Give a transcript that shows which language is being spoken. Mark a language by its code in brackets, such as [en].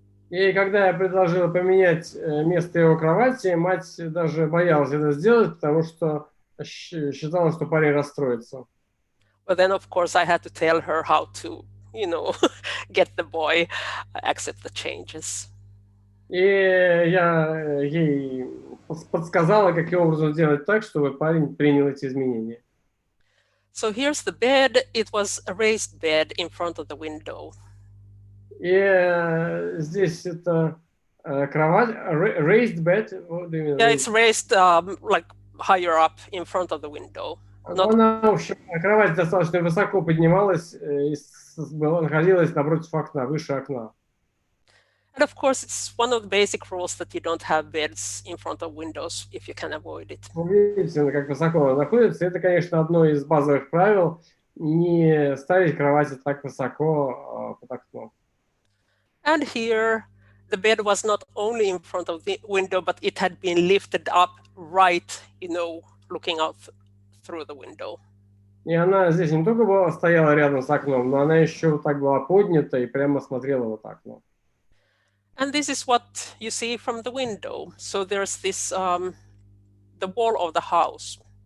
[ru] И когда я предложил поменять место его кровати, мать даже боялась это сделать, потому что считала, что парень расстроится. [en] But then, of course, I had to tell her how to, get the boy accept the changes. [ru] И я ей подсказала, каким образом сделать так, чтобы парень принял эти изменения. [en] So here's the bed. It was a raised bed in front of the window. [ru] И здесь это кровать, [en] raised bed. Yeah, it's raised like higher up in front of the window. [ru] Она, в общем, кровать достаточно высоко поднималась и находилась напротив окна, выше окна. [en] And of course, it's one of the basic rules that you don't have beds in front of windows if you can avoid it. [ru] Вы видите, как высоко она находится. Это, конечно, одно из базовых правил – не ставить кровати так высоко под окном. [en] And here, the bed was not only in front of the window, but it had been lifted up right, looking out through the window. [ru] И она здесь не только была, стояла рядом с окном, но она еще вот так была поднята и прямо смотрела вот так. [en] And this is what you see from the window. So there's this, the wall of the house.